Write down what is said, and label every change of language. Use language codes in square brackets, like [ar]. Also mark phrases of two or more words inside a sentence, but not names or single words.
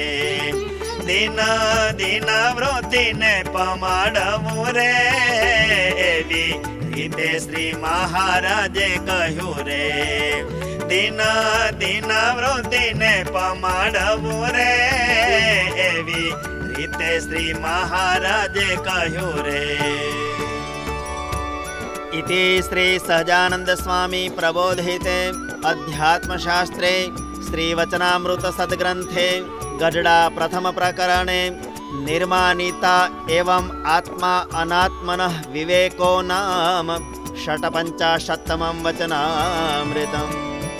[gu] દિન દિન વૃત્તિને પમાડવું રે, એવી રીતે શ્રી મહારાજે કહ્યું રે. દિન દિન વૃત્તિને પમાડવું રે, એવી રીતે શ્રી મહારાજે કહ્યું રે. [sa] इति श्री सहजानंद स्वामी प्रबोधिते अध्यात्मशास्त्रे श्रीवचनामृत सद्ग्रंथे गजड़ा प्रथम प्रकरणे निर्माणिता एवं आत्मा अनात्मनः विवेको नाम षट्पञ्चाशत्तमं वचनामृतम्।